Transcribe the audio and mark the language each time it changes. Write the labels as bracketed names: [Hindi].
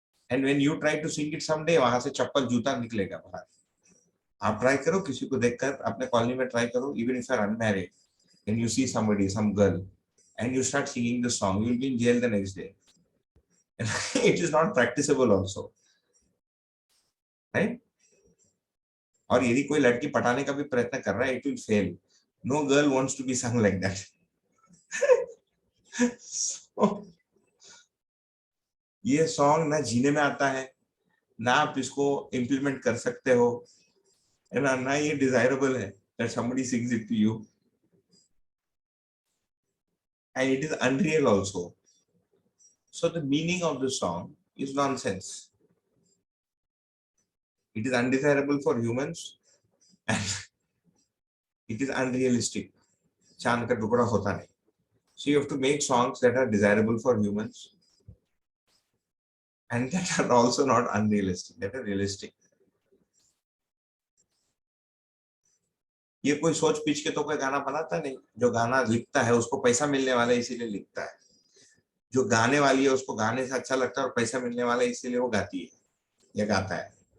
[English] And when you try to sing it someday, [Hindi] वहां से चप्पल जूता निकलेगा बाहर. आप ट्राई करो, किसी को देखकर अपने कॉलोनी में ट्राई करो, [English] even if you are unmarried and you see somebody, some girl, and you start singing the song, you will be in jail the next day. It is not practicable also, right? [Hindi] और यदि कोई लड़की पटाने का भी प्रयत्न कर रहा है, [English] it will fail. No girl wants to be sung like that. [Hindi] So, ये सॉन्ग ना जीने में आता है, ना आप इसको इम्प्लीमेंट कर सकते हो, है ना ये डिजायरेबल है [English] that somebody sings it to you, and it is unreal also. So the meaning of the song is nonsense. It is undesirable for humans and it is unrealistic. [Hindi] चांद का टुकड़ा होता नहीं. [English] So you have to make songs that are desirable for humans and that are also not unrealistic, that are realistic. [Hindi] ये कोई सोच पीछ के तो कोई गाना बनाता नहीं. जो गाना लिखता है उसको पैसा मिलने वाला है इसीलिए लिखता है. जो गाने वाली है उसको गाने से अच्छा लगता है और पैसा मिलने वाला है इसीलिए वो गाती है या गाता है.